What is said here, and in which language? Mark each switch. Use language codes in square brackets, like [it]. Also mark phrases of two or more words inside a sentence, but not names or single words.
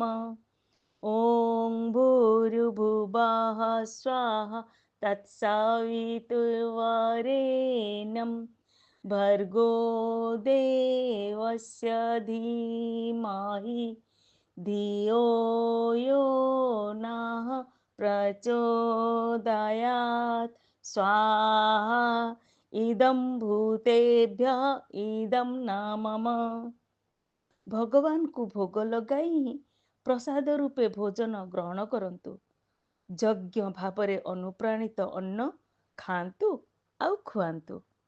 [sa] ॐ भूर्भुवः स्वाहा तत्सवितुर्वरेण्यं भर्गो देवस्य धीमहि धियो यो नः प्रचोदयात् स्वाहा इदं भूतेभ्यः इदं न मम। [or] ଭଗବାନଙ୍କୁ ଭୋଗ ଲଗାଇ ହିଁ ପ୍ରସାଦ ରୂପେ ଭୋଜନ ଗ୍ରହଣ କରନ୍ତୁ। ଯଜ୍ଞ ଭାବରେ ଅନୁପ୍ରାଣିତ ଅନ୍ନ ଖାଆନ୍ତୁ ଆଉ ଖୁଆନ୍ତୁ।